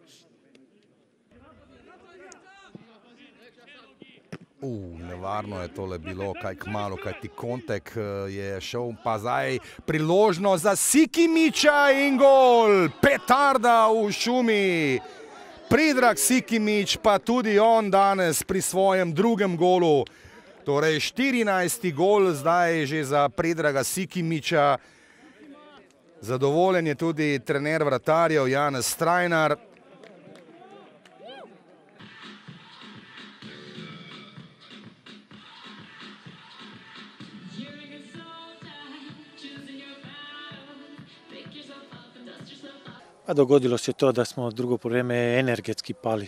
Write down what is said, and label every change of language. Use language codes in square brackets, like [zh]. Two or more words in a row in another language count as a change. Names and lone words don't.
[sl] Nevarno je tole bilo, kaj kmalu, kaj ti Kontek je šel, pa zdaj priložnost za Sikimića in gol, petarda v šumi. Predrag Sikimić pa tudi on danes pri svojem drugem golu, torej 14. gol zdaj že za Predraga Sikimića. Zadovoljen je tudi trener vratarjev Janez Strajnar. [hr] Dogodilo se to da smo drugo polovrijeme energetski pali.